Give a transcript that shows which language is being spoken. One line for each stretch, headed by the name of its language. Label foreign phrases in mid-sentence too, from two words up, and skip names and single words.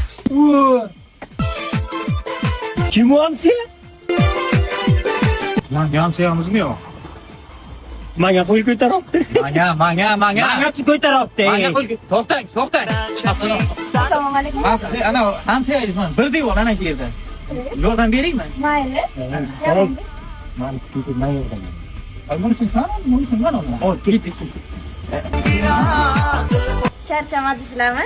Uzbek: Kim o hamsiye? Manga hamsiyamizmi yo'q? Manga qo'l ko'taryapti. Manga. Manga ko'taryapti. Manga qo'l. To'xtang. Assalomu alaykum. Men siz ana hamsiyangizman. Bir devor ana yerda. Yordam beraymi? Mayli. Men yordam. Bunisi sen, bunisi men olaman. Ol, ketdik. Charchamadingizlarmi?